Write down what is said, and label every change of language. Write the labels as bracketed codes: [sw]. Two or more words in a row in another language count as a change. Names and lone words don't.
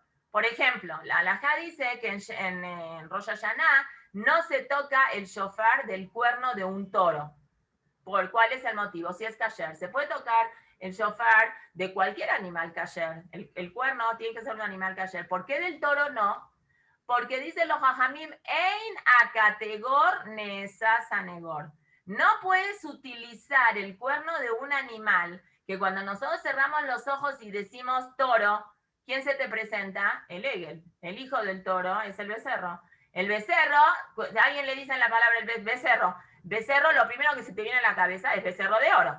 [es] Por ejemplo, la halajá dice que en Rosh Hashanah no se toca el shofar del cuerno de un toro. ¿Cuál es el motivo? Si es kasher, se puede tocar el shofar de cualquier animal kasher. El cuerno tiene que ser un animal kasher. ¿Por qué del toro no? Porque dicen los hajamim, [he] אין קטגור נעשה סניגור. [es] No puedes utilizar el cuerno de un animal que cuando nosotros cerramos los ojos y decimos toro, ¿quién se te presenta? El egel, el hijo del toro, es el becerro. El becerro, alguien le dice la palabra el becerro. Becerro, lo primero que se te viene a la cabeza es becerro de oro.